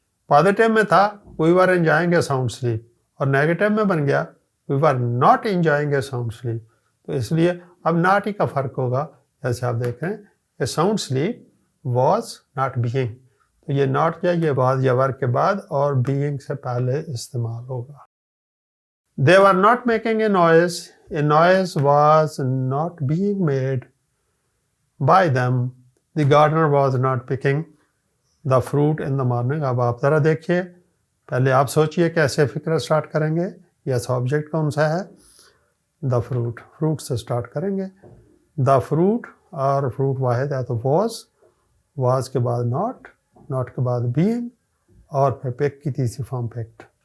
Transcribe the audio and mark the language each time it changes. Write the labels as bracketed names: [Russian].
[Urdu] Positive میں تھا وی ور enjoying a sound sleep, اور نیگیٹو میں بن گیا وی were not enjoying a sound sleep. تو اس لیے اب ناٹ ہی کا فرق ہوگا. جیسے آپ دیکھ رہے ہیں a sound sleep was not being, تو یہ ناٹ کیا، یہ واز یا ور کے بعد اور بینگ سے پہلے استعمال ہوگا. [English] They were not making a noise. A noise was not being made by them. The gardener was not picking the fruit in the morning. [Urdu] اب آپ ذرا دیکھیے، پہلے آپ سوچئے کیسے فکرہ سٹارٹ کریں گے. یس آبجیکٹ کون سا ہے؟ دا فروٹ، فروٹ سے اسٹارٹ کریں گے. دا فروٹ اور فروٹ واحد ہے تو واز کے بعد ناٹ کے بعد بینگ اور پھر پیک کی تیسری فارم پیکڈ.